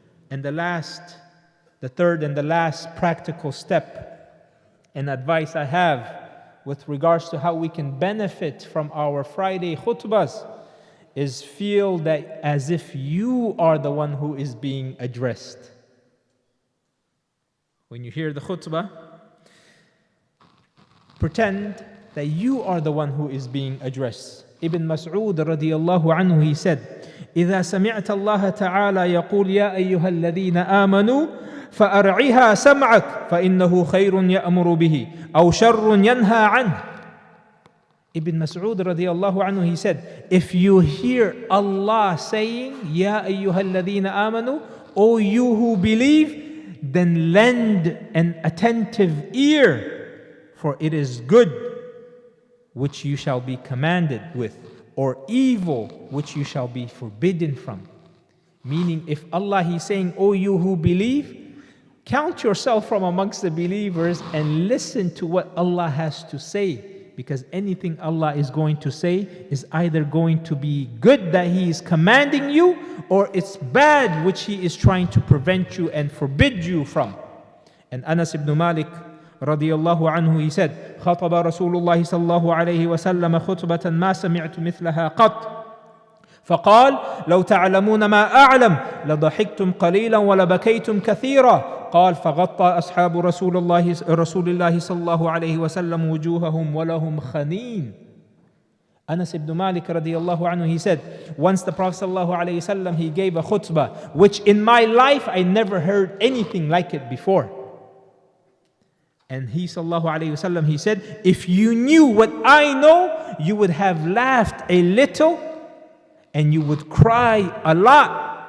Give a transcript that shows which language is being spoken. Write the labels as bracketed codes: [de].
[en] And the third and the last practical step and advice I have with regards to how we can benefit from our Friday khutbahs is feel that as if you are the one who is being addressed. When you hear the khutbah, pretend that you are the one who is being addressed. Ibn Mas'ud radiyallahu anhu, he said, [ar] إِذَا سَمِعْتَ اللَّهَ تَعَالَى يَقُولُ يَا أَيُّهَا الَّذِينَ آمَنُوا فأرعها سمعك فإنه خير يأمر به أو شر ينهى عنه. [en] Ibn Mas'ud radiyallahu anhu, he said, if you hear Allah saying, [ar] Ya ayyuhalladhina amanu, [en] O you who believe, then lend an attentive ear, for it is good which you shall be commanded with, or evil which you shall be forbidden from. Meaning, if Allah, He's saying, O you who believe, count yourself from amongst the believers and listen to what Allah has to say. Because anything Allah is going to say is either going to be good that He is commanding you, or it's bad which He is trying to prevent you and forbid you from. And Anas ibn Malik radiyallahu anhu, he said, [ar] خطب رسول الله صلى الله عليه وسلم خطبة ما سمعت مثلها قط فقال لو تعلمون ما أعلم لضحكتم قليلا ولبكيتم كثيرا قال فغطى أصحاب رسول الله صلى الله عليه وسلم وجوههم ولهم خنين. [en] Anas ibn Malik radiyallahu anhu, he said, once the Prophet sallallahu alayhi wasallam, he gave a khutbah, which in my life I never heard anything like it before. And he sallallahu alayhi wasallam, he said, if you knew what I know, you would have laughed a little and you would cry a lot.